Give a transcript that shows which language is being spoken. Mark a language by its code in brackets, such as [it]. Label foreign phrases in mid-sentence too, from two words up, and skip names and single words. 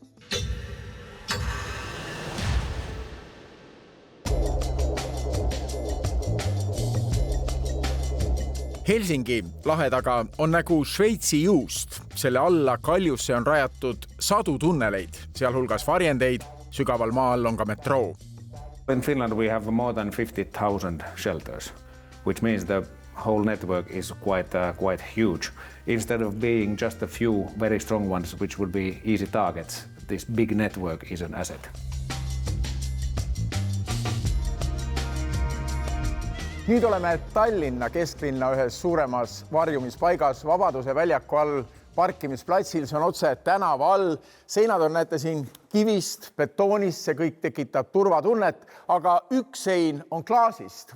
[et] Helsingi lahe taga on nagu Šveitsi juust. Selle alla kaljusse on rajatud sadu tunneleid, sealhulgas varjendeid, sügaval maa all on ka metroo. [en] In Finland we have more than 50,000 shelters, which means the whole network is quite huge. Instead of being just a few very strong ones, which would be easy targets, this big network is an asset. [et] Nüüd oleme Tallinna kesklinna ühes suuremas varjumispaigas Vabaduse väljaku all parkimisplatsil. See on otse tänava all. Seinad on näete siin kivist, betoonist, see kõik tekitab turvatunnet, aga üks sein on klaasist.